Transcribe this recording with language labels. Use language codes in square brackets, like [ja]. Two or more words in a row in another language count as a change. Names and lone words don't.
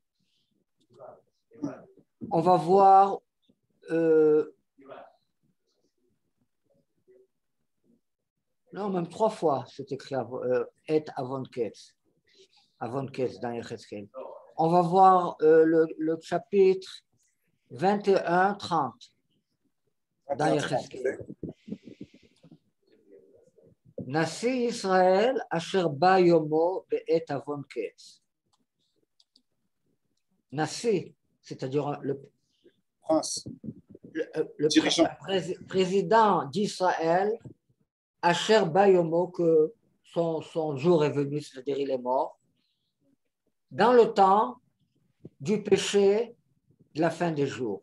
[fr] On va voir non, même 3 fois, c'est écrit [he] עת עון קץ [fr] dans Yecheskel. On va voir le chapitre 21-30 dans Yecheskel. [he] נשיא ישראל אשר בא יומו בעת עון קץ. [fr] Nasi, c'est-à-dire le prince, le président d'Israël, [he] אשר בא יומו, [fr] que son jour est venu, c'est-à-dire il est mort, dans le temps du péché de la fin des jours.